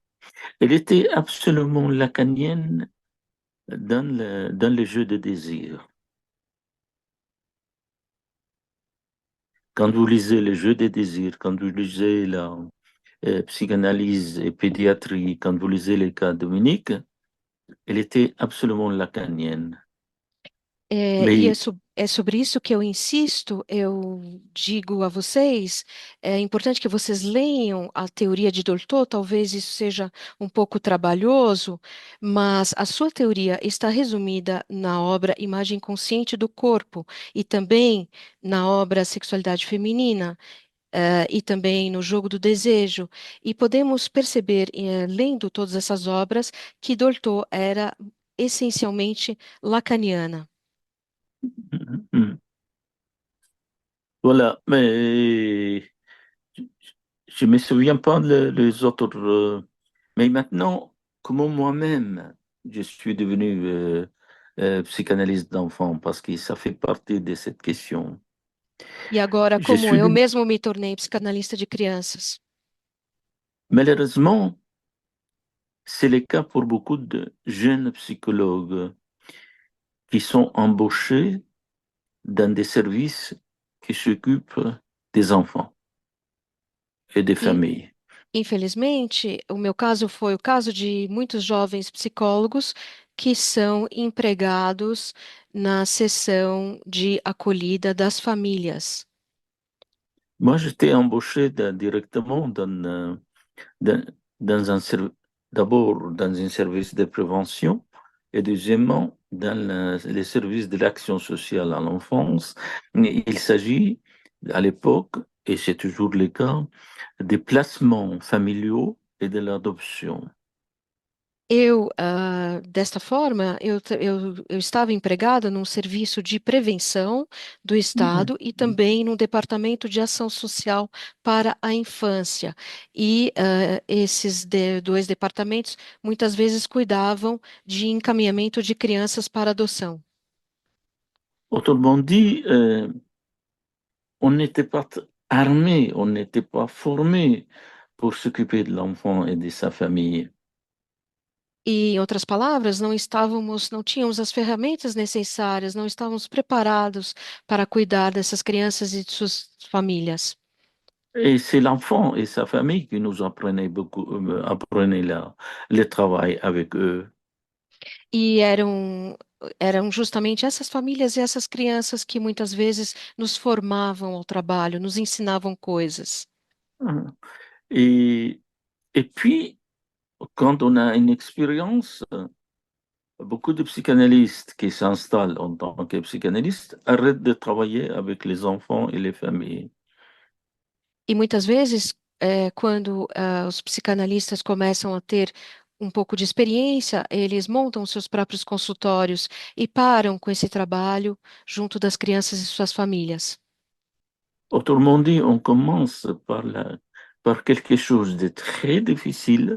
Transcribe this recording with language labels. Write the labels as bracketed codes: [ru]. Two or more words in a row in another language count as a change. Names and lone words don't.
[fr] Elle était absolument lacanienne dans le jeu de désir. Quand vous lisez le jeu des désirs, quand vous lisez la psychanalyse et pédiatrie, quand vous lisez les cas Dominique, elle était absolument lacanienne. [pt] E [fr] Mais [pt] é sobre isso que eu insisto, eu digo a vocês, é importante que vocês leiam a teoria de Dolto, talvez isso seja um pouco trabalhoso, mas a sua teoria está resumida na obra Imagem Consciente do Corpo e também na obra Sexualidade Feminina. E também no Jogo do Desejo, e podemos perceber, lendo todas essas obras, que Dolto era essencialmente lacaniana. [fr] voilà, mais je ne me souviens pas les autres. Mais maintenant, comment moi-même, je suis devenu psychanalyste d'enfant, parce que ça fait partie de cette question. [pt] E agora, [fr] Je [pt] como [fr] suis [pt] eu [fr] devenu, [pt] mesmo me tornei psicanalista de crianças. [fr] malheureusement, c'est le cas pour beaucoup de jeunes psychologues qui sont embauchés dans des services qui s'occupent des enfants et des [pt] E, [fr] familles. [pt] infelizmente, o meu caso foi o caso de muitos jovens psicólogos que são empregados na seção de acolhida das famílias. [fr] Moi, j'étais embauché directement dans, dans un d'abord dans un service de prévention et deuxièmement dans les services de l'action sociale à l'enfance. Il s'agit à l'époque, et c'est toujours le cas, des placements familiaux et de l'adoption. [pt] Desta forma, eu estava empregada num serviço de prevenção do Estado e também num departamento de ação social para a infância. E esses dois departamentos muitas vezes cuidavam de encaminhamento de crianças para adoção. [fr] Autrement dit, on n'était pas armé, on n'était pas formé pour s'occuper de l'enfant et de sa famille. [pt] E, em outras palavras, não tínhamos as ferramentas necessárias, não estávamos preparados para cuidar dessas crianças e de suas famílias. [fr] Et c'est l'enfant et sa famille qui nous apprenaient beaucoup, apprenaient le travail avec eux. [pt] E eram justamente essas famílias e essas crianças que muitas vezes nos formavam ao trabalho, nos ensinavam coisas. [fr] Et, et puis, quand on a une expérience, beaucoup de psychanalystes qui s'installent en tant que psychanalystes arrêtent de travailler avec les enfants et les familles. [pt] E muitas vezes, quando os psicanalistas começam a ter um pouco de experiência, eles montam seus próprios consultórios e param com esse trabalho junto das crianças e suas famílias. [fr] Autrement dit, on commence par quelque chose de très difficile.